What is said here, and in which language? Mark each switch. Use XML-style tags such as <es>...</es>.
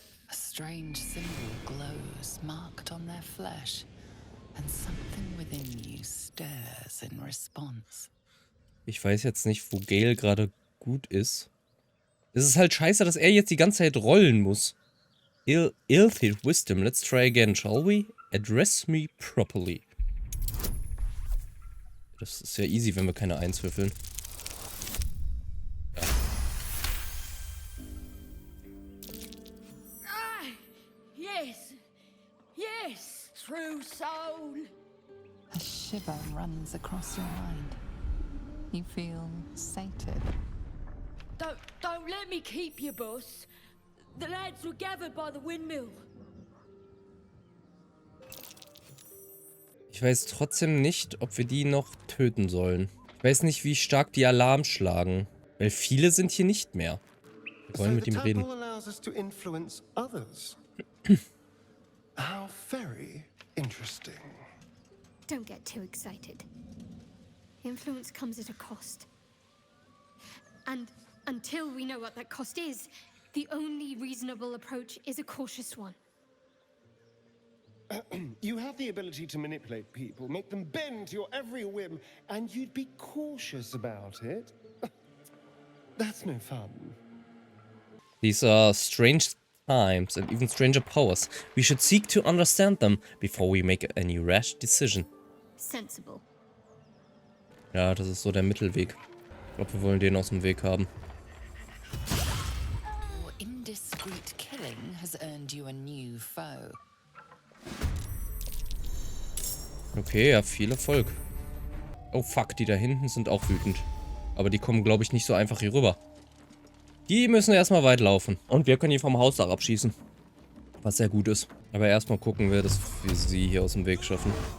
<en>A strange symbol glows, marked on their flesh, and something within you stirs in response.</en> <de>Ich weiß jetzt nicht, wo Gale gerade gut ist. Es ist halt scheiße, dass er jetzt die ganze Zeit rollen muss.</de> <en>Ilthy Wisdom. Let's try again, shall we? Address me properly.</en> <de>Das ist ja easy, wenn wir keine 1 würfeln. Ja.</de> <en>Yes. Yes, true soul. A shiver runs across your mind. You feel sated, won't let me keep you, boss. The lads were gathered by the windmill.</en> <de>Ich weiß trotzdem nicht, ob wir die noch töten sollen. Ich weiß nicht, wie stark die Alarm schlagen. Weil viele sind hier nicht mehr. Wir wollen mit ihm reden.</de> <en>How very interesting. Don't get too excited. Influence comes at a cost. And until we know what that cost is, the only reasonable approach is a cautious one. You have the ability to manipulate people, make them bend to your every whim, and you'd be cautious about it? That's no fun. These are strange times and even stranger powers. We should seek to understand them before we make any rash decision. Sensible.</en> <de>Ja, das ist so der Mittelweg. Ich glaube, wir wollen den aus dem Weg haben.</de> <en>Your indiscreet killing has earned you a new foe.</en> <de>Okay, ja, viel Erfolg. Oh fuck, die da hinten sind auch wütend. Aber die kommen, glaube ich, nicht so einfach hier rüber. Die müssen erstmal weit laufen. Und wir können die vom Hausdach abschießen. Was sehr gut ist. Aber erstmal gucken wir, dass wir sie hier aus dem Weg schaffen.</de>